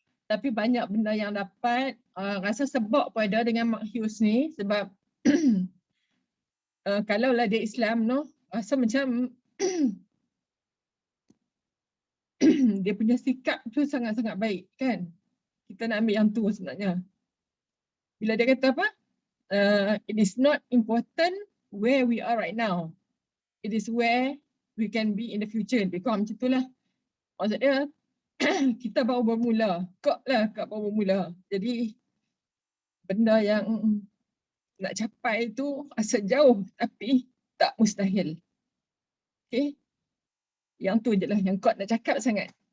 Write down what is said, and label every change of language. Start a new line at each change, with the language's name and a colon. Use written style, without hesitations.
Malay: Tapi banyak benda yang dapat. Rasa sebab pun ada dengan Mak Hughes ni sebab kalaulah dia Islam no, rasa macam dia punya sikap tu sangat-sangat baik kan. Kita nak ambil yang tu sebenarnya. Bila dia kata apa?
English: It is not important where we are right now. It is where we can be in the future.
Malay: Lebih kurang macam itulah. Maksud dia kita baru bermula. Kak baru bermula. Jadi benda yang nak capai itu rasa jauh tapi tak mustahil. Okay. Yang tu je lah yang Kak nak cakap sangat.